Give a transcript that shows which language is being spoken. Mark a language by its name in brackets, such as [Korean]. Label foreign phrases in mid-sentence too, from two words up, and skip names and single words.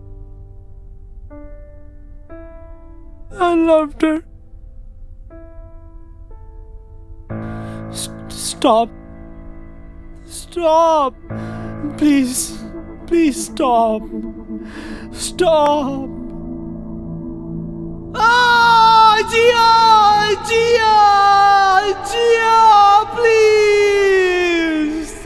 [English] I loved her. Stop. Stop. Please. Please stop. Stop. Ah, Gia! Gia! Gia! Please!